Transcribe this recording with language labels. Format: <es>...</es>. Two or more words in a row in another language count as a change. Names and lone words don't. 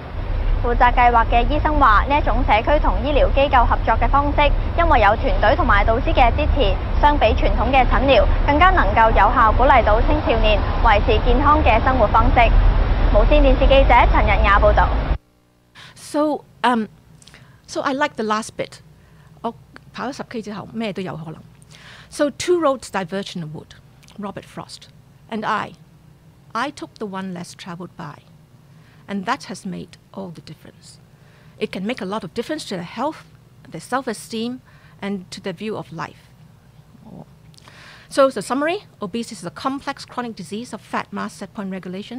<yue>負責計劃嘅醫生話：呢一種社區同醫療機構合作嘅方式，因為有團隊同埋導師嘅支持，相比傳統嘅診療，更加能夠有效鼓勵到青少年維持健康嘅生活方式。無線電視記者陳日雅報導。</yue> <en>So I like the last bit。</en> <yue>我跑咗10K 之後，咩都有可能。</yue> <en>So two roads diverged in the wood. Robert Frost and I took the one less travelled by, and that has made all the difference. It can make a lot of difference to their health, their self-esteem, and to their view of life. So the summary, obesity is a complex chronic disease of fat mass set point regulation.</en>